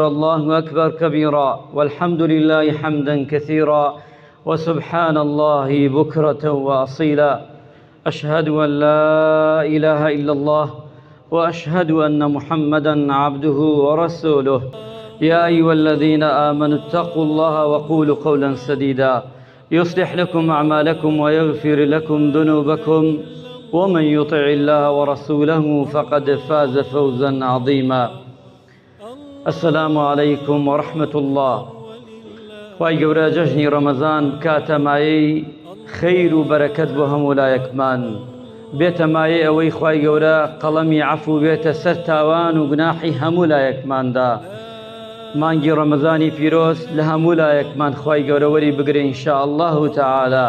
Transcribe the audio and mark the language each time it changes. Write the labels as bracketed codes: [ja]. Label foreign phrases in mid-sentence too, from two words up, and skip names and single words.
[ar] الله أكبر كبيرا والحمد لله حمدا كثيرا وسبحان الله بكرة وأصيلا أشهد أن لا إله إلا الله وأشهد أن محمدا عبده ورسوله يا أيها الذين آمنوا اتقوا الله وقولوا قولا سديدا يصلح لكم أعمالكم ويغفر لكم ذنوبكم ومن يطع الله ورسوله فقد فاز فوزا عظيما السلام عليكم ورحمة الله [ckb] خواهی گەورە جەژنی ڕەمەزان کاتە مایەی خەیر و بەرەکەت بۆ هەموو لایەکمان بێتە مایەی ئەوەی خواهی گەورە قەڵەمی عەفو بێتە سەر تاوان و گوناحی هەموو لایەکماندا مانگی ڕەمەزانی پیرۆز لە هەموو لایەکمان خواهی گەورە وەری بگرێ [ar] ئینشاء الله تعالی